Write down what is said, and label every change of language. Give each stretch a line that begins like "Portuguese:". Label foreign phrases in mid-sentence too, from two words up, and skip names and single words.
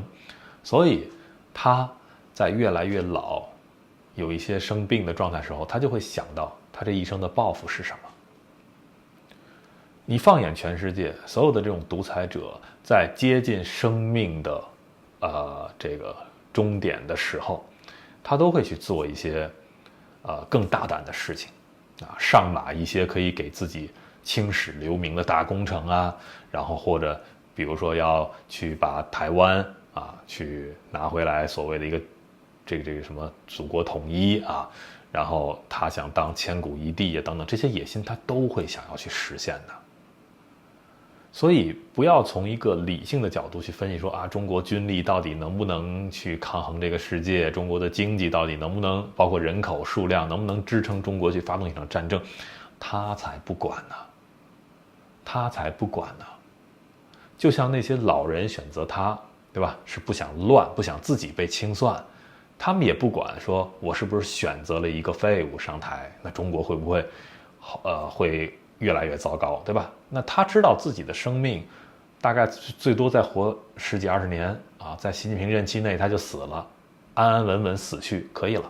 Chinese: 所以他在越來越老，有一些生病的狀態的時候，他就會想到他這一生的抱負是什麼。你放眼全世界，所有的這種獨裁者在接近生命的這個終點的時候，他都會去做一些更大膽的事情上馬一些可以給自己青史留名的大工程然後或者比如說要去把台灣去拿回來，所謂的一個這個什麼祖國統一然後他想當千古一帝等等，這些野心他都會想要去實現的。所以不要從一個理性的角度去分析說中國軍力到底能不能去抗衡這個世界，中國的經濟到底能不能，包括人口數量能不能支撐中國去發動一場戰爭，他才不管呢，他才不管呢。就像那些老人選擇他，对吧？是不想亂，不想自己被清算，他們也不管說我是不是選擇了一個廢物上台，那中國會不會會越來越糟糕，對吧？那他知道自己的生命大概最多再活10幾20年啊，在習近平任期內他就死了，安安穩穩死去可以了。